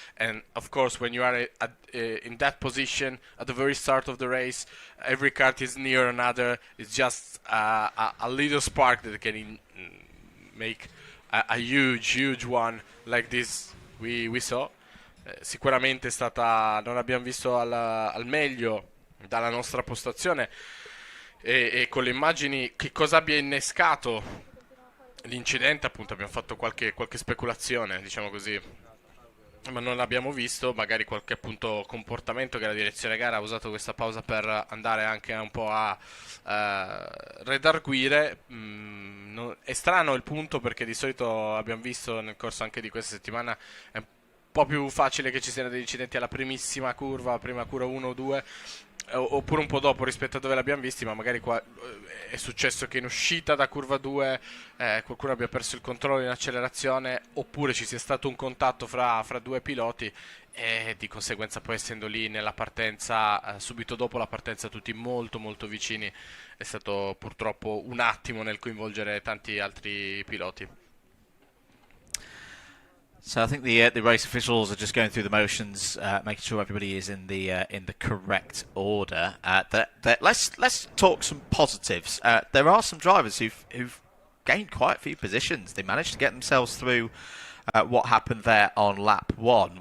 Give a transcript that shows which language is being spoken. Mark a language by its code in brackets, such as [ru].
[en] And of course, when you are in that position at the very start of the race, every kart is near another. It's just a little spark that can make a huge one like this we saw. [it] Sicuramente è stata, non abbiamo visto al meglio dalla nostra postazione e con le immagini che cosa abbia innescato l'incidente, appunto abbiamo fatto qualche speculazione, diciamo così, ma non l'abbiamo visto, magari qualche appunto comportamento che la direzione gara ha usato questa pausa per andare anche un po' a redarguire. È strano il punto, perché di solito abbiamo visto nel corso anche di questa settimana è un po' più facile che ci siano degli incidenti alla primissima curva, prima curva 1 o 2, oppure un po' dopo rispetto a dove l'abbiamo visti, ma magari qua è successo che in uscita da curva 2 qualcuno abbia perso il controllo in accelerazione, oppure ci sia stato un contatto fra due piloti e di conseguenza, poi essendo lì nella partenza, subito dopo la partenza tutti molto vicini, è stato purtroppo un attimo nel coinvolgere tanti altri piloti. [en] So I think the race officials are just going through the motions, making sure everybody is in the correct order. Let's talk some positives. There are some drivers who've gained quite a few positions. They managed to get themselves through what happened there on lap 1.